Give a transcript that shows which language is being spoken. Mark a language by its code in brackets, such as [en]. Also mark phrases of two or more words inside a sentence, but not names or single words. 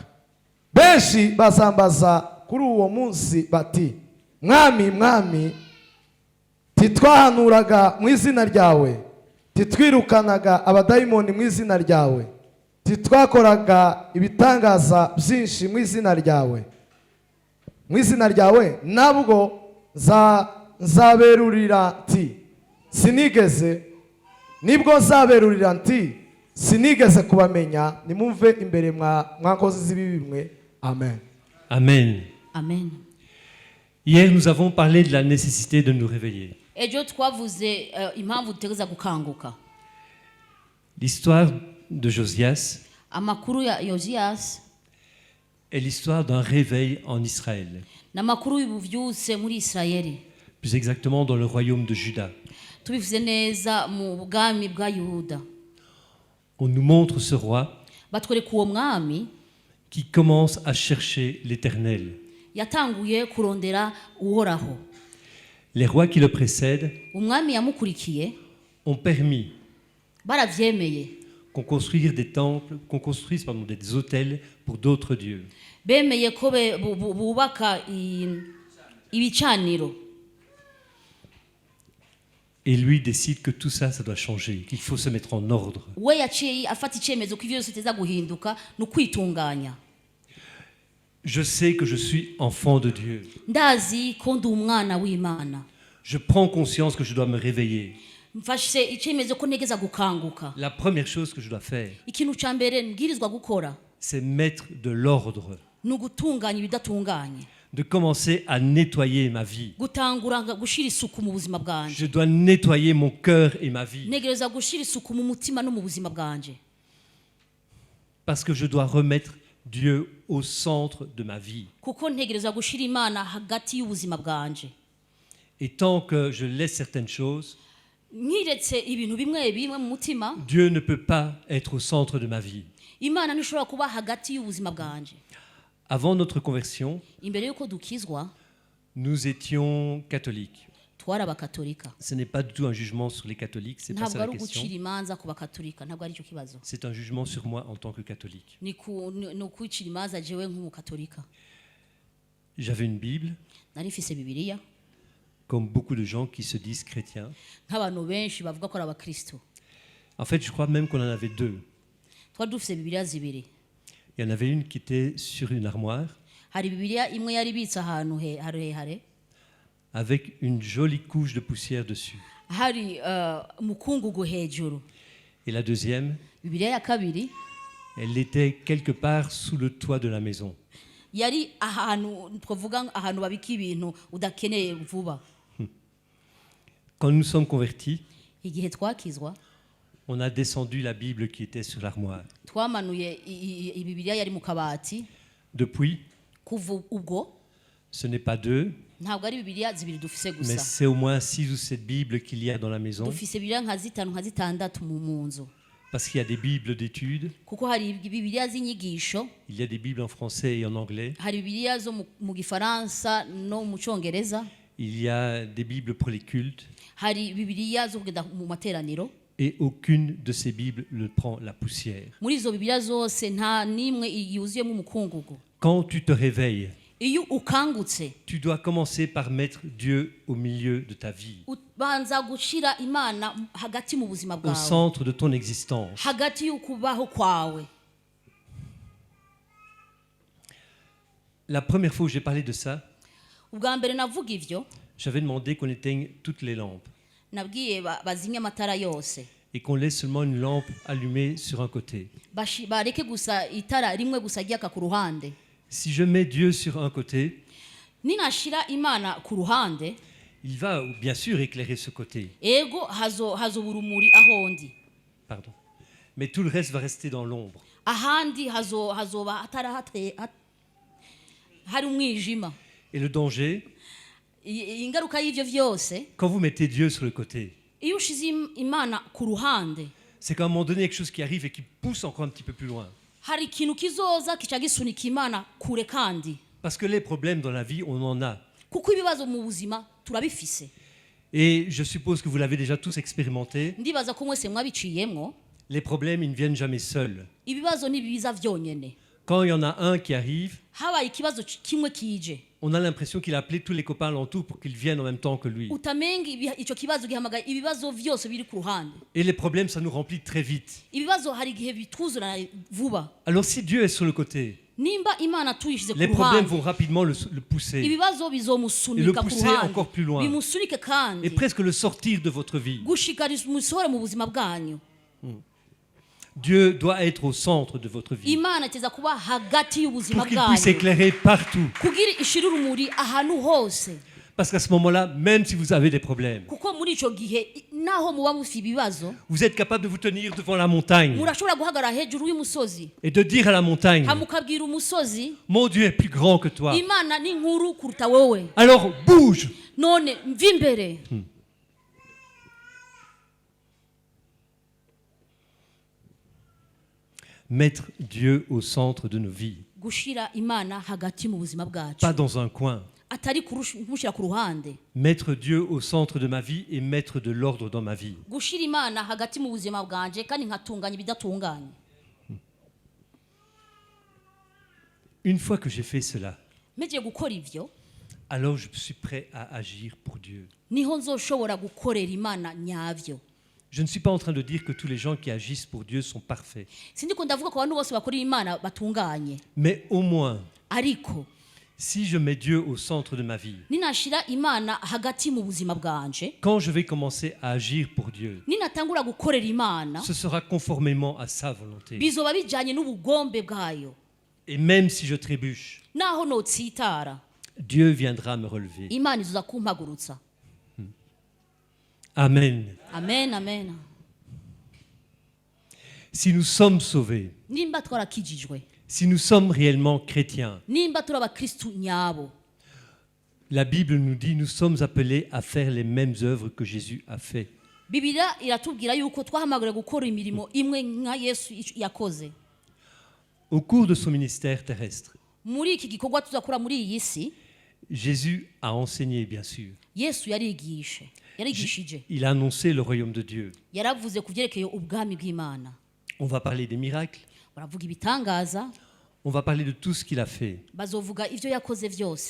[rn] Benshi bazambaza kuri uwo munsi bati mwami mwami titwahanuraga mu izina ryawe, titwirukanaga abadayimoni mu izina ryawe, titwakoraga ibitangaza byinshi mu izina ryawe. Mu izina ryawe nabwo nzaberurira nti sinigeze, nibwo nzaberurira nti sinigeze kubamenya, nimumve imbere mwakoze z'ibibi mwe. Amen. Amen. Amen. [fr] Hier, nous avons parlé de la nécessité de nous réveiller. [rn] Ejo twavuze impamvu dutegereza gukanguka. [fr] L'histoire de Josias [rn] Amakuru ya Yosias [fr] est l'histoire d'un réveil en Israël, [rn] n'amakuru y'ubuvyutse muri Isirayeli. [fr] plus exactement dans le royaume de Juda. [rn] Tubivuze neza mu bwami bwa Yuda. [fr] On nous montre ce roi [rn] Batwereka uwo mwami [fr] qui commence à chercher l'Éternel. [rn] yatanguye kurondera uhoraho. [fr] Les rois qui le précèdent [rn] Umwami yamukurikiye [fr] ont permis [rn] baravyemeye, [fr] qu'on construise des temples, des autels pour d'autres dieux. [rn] bemeye ko bubaka ibicaniro. [fr] Et lui décide que tout ça, ça doit changer, qu'il faut se mettre en ordre. [rn] We yaciye afata icyemezo ko ivyo byose biteza guhinduka no kwitunganya. [fr] Je sais que je suis enfant de Dieu. [rn] Ndazi ko ndi umwana w'Imana. [fr] Je prends conscience que je dois me réveiller. [rn] Mfashe icyemezo ko negeza gukanguka. [fr] La première chose que je dois faire, [rn] Ikintu ca mbere ngirizwa gukora [fr] c'est mettre de l'ordre, [rn] ni ugutunganya ibidatunganye, [fr] de commencer à nettoyer ma vie. [rn] gutangura gushira isuku mu buzima bwanje. [fr] Je dois nettoyer mon cœur et ma vie. [rn] Negereza gushira isuku mu mutima no mu buzima bwanje, [fr] Parce que je dois remettre Dieu au centre de ma vie. [rn] kuko ntegereza gushira Imana hagati y'ubuzima bwanje. [fr] Et tant que je laisse certaines choses, [rn] Nkiretse ibintu bimwe bimwe mu mutima, [fr] Dieu ne peut pas être au centre de ma vie. [rn] Imana ntishobora kuba hagati y'ubuzima bwanje. [fr] Avant notre conversion, [rn] Imbere yuko dukizwa [fr] nous étions catholiques. [rn] twari abakatolika. [fr] Ce n'est pas du tout un jugement sur les catholiques, c'est pas [rn] Ntabwo [fr] ça la [rn] ari [fr] question. [rn] ugucira imanza ku bakatolika, ntabwo ari cyo kibazo. [fr] C'est un jugement sur moi en tant que catholique. [rn] Ni ukwicira imanza jewe nk'umukatolika. [fr] J'avais une Bible, [rn] Nari mfise Bibiliya [fr] comme beaucoup de gens qui se disent chrétiens. [rn] nk'abantu benshi bavuga ko ari abakristo. [fr] En fait, je crois même qu'on en avait deux. [rn] Twari dufise Bibiliya zibiri. [fr] Il y en avait une qui était sur une armoire [rn] Hari Bibiliya imwe yari ibitse ahantu harehare, [fr] avec une jolie couche de poussière dessus. [rn] hari umukungugu hejuru. [fr] Et la deuxième, [rn] Bibiliya ya kabiri [fr] elle était quelque part sous le toit de la maison. [rn] yari ahantu twavuga ahantu babika ibintu udakeneye vuba. [fr] Quand nous sommes convertis, [rn] Igihe twakizwa [fr] on a descendu la Bible qui était sur l'armoire. [rn] twamanuye Bibiliya yari mu kabati. [fr] Depuis, [rn] Kuva ubwo [fr] ce n'est pas deux, [rn] ntabwo ari Bibiliya zibiri dufise [fr] mais [rn] gusa, [fr] c'est au moins 6 ou 7 Bibles qu'il y a dans la maison. [rn] dufise Bibiliya nka zitanu nka zitandatu mu nzu, [fr] Parce qu'il y a des Bibles d'études, [rn] kuko hari Bibiliya z'inyigisho, [fr] il y a des Bibles en français et en anglais, [rn] hari Bibiliya zo mu Gifaransa no mu Congereza, [fr] il y a des Bibles pour les cultes, [rn] hari Bibiliya zo kugenda mu materaniro. [fr] et aucune de ces Bibles ne prend la poussière. [rn] Muri izo Bibiliya zose nta nimwe yuzuyemo umukungugu. [fr] Quand tu te réveilles, [rn] Iyo ukangutse [fr] tu dois commencer par mettre Dieu au milieu de ta vie, [rn] ubanza gushira Imana hagati mu buzima [fr] au [rn] bwawe, [fr] centre de ton existence. [rn] hagati y'ukubaho kwawe. [fr] La première fois où j'ai parlé de ça, [rn] Ubwa mbere navuga ivyo, [fr] j'avais demandé qu'on éteigne toutes les lampes [rn] nabwiye bazimye amatara yose, [fr] et qu'on laisse seulement une lampe allumée sur un côté. [rn] bareke gusa itara rimwe gusa ryaka ku ruhande. [fr] Si je mets Dieu sur un côté, [rn] Ninashira Imana ku ruhande, [fr] il va bien sûr éclairer ce côté. [rn] ego hazoba urumuri ahondi, [fr] Pardon. Mais tout le reste va rester dans l'ombre. [rn] ahandi hazoba hari umwijima. [fr] Et le danger, [rn] Ingaruka y'ivyo vyose, [fr] quand vous mettez Dieu sur le côté, [rn] iyo ushize Imana ku ruhande, [fr] c'est qu'à un moment donné, il y a quelque chose qui arrive et qui pousse encore un petit peu plus loin. [rn] hari ikintu kizoza kica gisunika Imana kure kandi. [fr] Parce que les problèmes dans la vie, on en a. [rn] kuko ibibazo mu buzima turabifise. [fr] Et je suppose que vous l'avez déjà tous expérimenté. [rn] Ndibaza ko mwese mwabiciyemwo. [fr] Les problèmes, ils ne viennent jamais seuls. [rn] Ibibazo ntibiza vyonyene. [fr] Quand il y en a un qui arrive, [rn] Habaye ikibazo kimwe kije. [fr] on a l'impression qu'il a appelé tous les copains alentour pour qu'ils viennent en même temps que lui. [rn] Utamenga ico kibazo gihamagaye ibibazo vyose biri ku ruhande. [fr] Et les problèmes, ça nous remplit très vite. [rn] Ibibazo hari igihe bituzura vuba. [fr] Alors si Dieu est sur le côté, [rn] Nimba Imana tuyishize ku [fr] les problèmes [rn] ruhande. [fr] vont rapidement le pousser. [rn] Ibibazo [fr] Et [rn] bizomusunika [fr] le [rn] ku [fr] pousser [rn] ruhande. [fr] encore plus loin. [rn] Bimusunike kandi. [fr] Et presque le sortir de votre vie. [rn] Gushikariza umusohore mu buzima bwanyu. [fr] Dieu doit être au centre de votre vie. [rn] Imana iteza kuba hagati y'ubuzima [fr] Pour qu'il puisse [rn] bwanyu. [fr] éclairer partout. [rn] Kugira ishira urumuri ahantu hose. [fr] Parce qu'à ce moment-là, même si vous avez des problèmes, [rn] Kuko muri ico gihe naho muba mufite ibibazo, [fr] vous êtes capable de vous tenir devant la montagne [rn] murashobora guhagarara hejuru y'umusozi. [fr] et de dire à la montagne, [rn] Hamukabwira umusozi, [fr] mon Dieu est plus grand que toi. [rn] Imana ni nkuru kuruta wowe. [fr] Alors bouge. [rn] None mva imbere. [fr] Mettre Dieu au centre de nos vies, [rn] Gushira Imana hagati mu buzima bwacu. [fr] pas dans un coin. [rn] Atari kumushira ku ruhande. [fr] Mettre Dieu au centre de ma vie et mettre de l'ordre dans ma vie. [rn] Gushira Imana hagati mu buzima bwanje kandi nkatunganya ibidatunganye. [fr] Une fois que j'ai fait cela, [rn] Meje gukora ivyo, [fr] alors je suis prêt à agir pour Dieu. [rn] niho nzoshobora gukorera Imana nyavyo. [fr] Je ne suis pas en train de dire que tous les gens qui agissent pour Dieu sont parfaits. [rn] Sindiko ndavuga ko abantu bose bakorera Imana batunganye. [fr] Mais au moins, [rn] Ariko [fr] si je mets Dieu au centre de ma vie, [rn] ninashira Imana hagati mu buzima bwanje, [fr] quand je vais commencer à agir pour Dieu, [rn] ninatangura gukorera Imana, [fr] ce sera conformément à sa volonté. [rn] bizoba bijanye n'ubugombe bwayo. [fr] Et même si je trébuche, [rn] Naho notsitara, [fr] Dieu viendra me relever. [rn] Imana izoza kumpagurutsa. Amen. Amen, amen. [fr] Si nous sommes sauvés, [rn] Nimba twarakijijwe, [fr] si nous sommes réellement chrétiens, [rn] nimba turi abakristu nyabo, [fr] la Bible nous dit nous sommes appelés à faire les mêmes œuvres que Jésus a fait. [rn] Bibiliya iratubwira yuko twahamagara gukora imirimo imwe nka Yesu yakoze. [fr] Au cours de son ministère terrestre, [rn] Muri iki gikorwa tuzakora muri iyi si, [fr] Jésus a enseigné, bien sûr. [rn] Yesu yarigishije. [fr] Il a annoncé le royaume de Dieu. [rn] Yaravuze ku vyerekeye ubwami bw'Imana. [fr] On va parler des miracles, [rn] Baravuga ibitangaza, [fr] on va parler de tout ce qu'il a fait. [rn] bazovuga ivyo yakoze vyose.